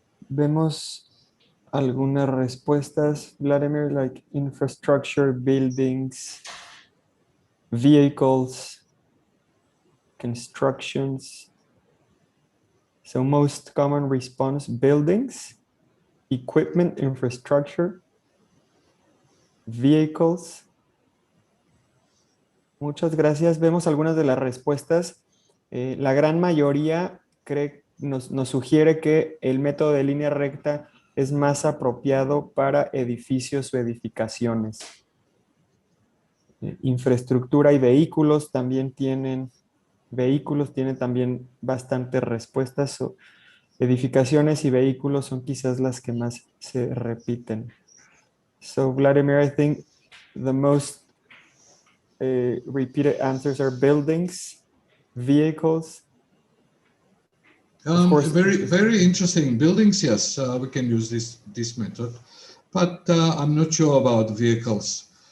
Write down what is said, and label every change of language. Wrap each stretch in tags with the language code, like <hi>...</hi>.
<es>Vemos algunas respuestas,</es> <en>Vladimir, like infrastructure, buildings, vehicles, constructions. So most common response, buildings, equipment, infrastructure, vehicles.</en> <es>Muchas gracias. Vemos algunas de las respuestas. La gran mayoría nos sugiere que el método de línea recta es más apropiado para edificios o edificaciones. Infraestructura y vehículos también tienen también bastantes respuestas. Edificaciones y vehículos son quizás las que más se repiten.</es> <en>So Vladimir, I think the most repeated answers are buildings, vehicles. Of course, very interesting. Buildings, yes, we can use this method, but I'm not sure about vehicles.</en>